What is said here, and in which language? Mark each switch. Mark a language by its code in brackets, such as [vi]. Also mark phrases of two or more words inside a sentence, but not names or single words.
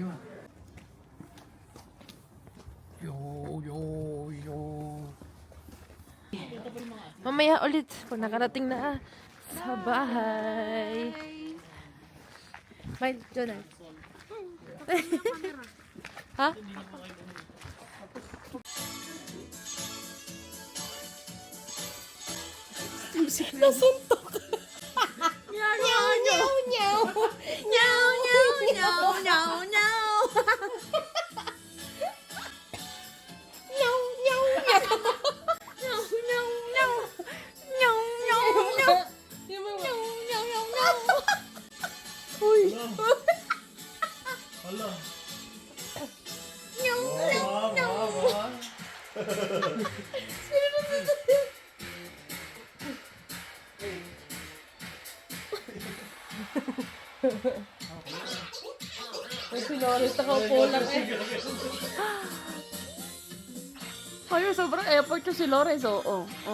[tl] Mamaya ulit pag nakarating na sa bahay. Bye, Jonah. Ha? Nasuntok. Meow, meow, meow, meow. Meow, meow, meow, meow, meow. Meow, meow, meow. Meow, meow, meow. Meow, meow, meow. Meow, meow, meow, meow. Uy. Hala. Meow, meow, meow. Ay, Flores, nakaupo lang eh. Kayo, sobrang effort ko si Lores, oh.